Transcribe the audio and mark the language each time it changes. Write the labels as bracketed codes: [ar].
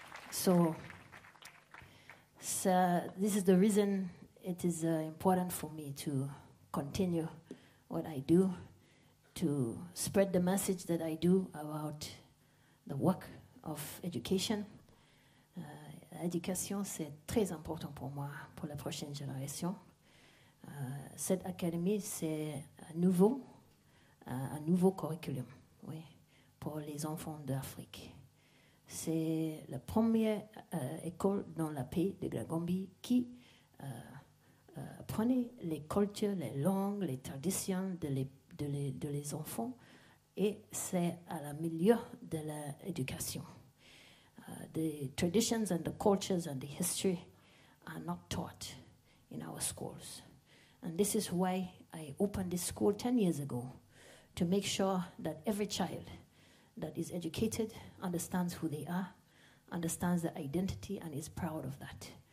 [en] So, this is the reason it is important for me to continue what I do, to spread the message that I do about the work of education. [fr] L'éducation, c'est très important pour moi, pour la prochaine génération. Cette académie, c'est un nouveau curriculum, oui, pour les enfants d'Afrique. C'est la première école dans le pays de la Gambie qui apprenait les cultures, les langues, les traditions de les enfants, et c'est à la milieu de l'éducation. [en] The traditions and the cultures and the history are not taught in our schools. And this is why I opened this school 10 years ago, to make sure that every child that is educated understands who they are, understands their identity, and is proud of that.